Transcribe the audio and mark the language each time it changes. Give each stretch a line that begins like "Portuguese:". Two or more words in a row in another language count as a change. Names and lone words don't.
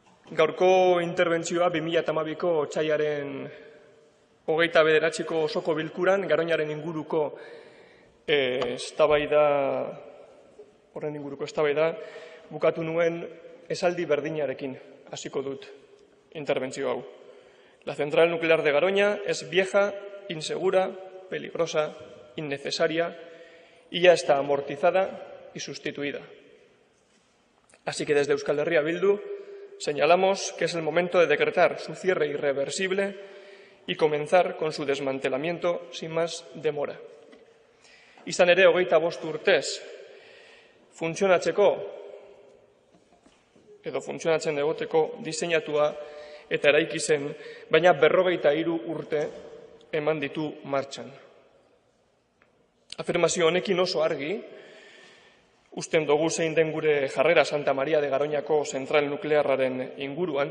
Basque: Gaurko interbentzioa 2012ko otsailaren 29ko osoko bilkuran Garoñaren inguruko eztabaida bukatu nuen esaldi berdinarekin hasiko dut interbentzio hau.
Spanish: La central nuclear de Garoña es vieja, insegura, peligrosa, innecesaria y ya está amortizada y sustituida. Así que desde Euskal Herria Bildu señalamos que es el momento de decretar su cierre irreversible y comenzar con su desmantelamiento sin más demora.
Basque: Izan ere, 25 urtez funtzionatzen egoteko diseinatua eta eraiki zen, baina 53 urte eman ditu martxan. Afirmazio honekin oso argi usten dugu zein den gure jarrera Santa María de Garoñako zentral nuklearraren inguruan.